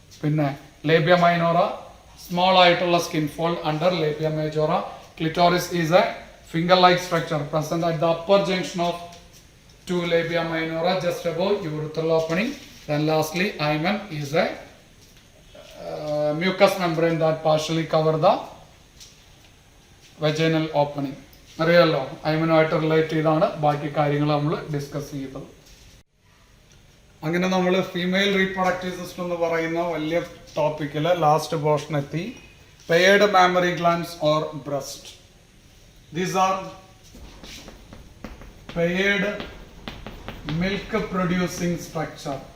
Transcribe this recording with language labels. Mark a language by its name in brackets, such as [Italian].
[English] പിന്നെ labia minora small ആയിട്ടുള്ള skin fold under labia majora. Clitoris is a finger-like structure present at the upper junction of two labia minora just above urethral opening. Then lastly, hymen is a mucous membrane that partially cover the vaginal opening. [Malayalam] അറിയാലോ, ഹൈമനുമായിട്ട് relate ചെയ്താണ് ബാക്കി കാര്യങ്ങൾ നമ്മൾ discuss ചെയ്തത്. അങ്ങനെ നമ്മൾ female reproductive system എന്ന് പറയുന്ന വലിയ ടോപ്പിക്കിൽ ലാസ്റ്റ് പോർഷൻ എത്തി. [English] Paired mammary glands or breast. These are paired milk producing structure.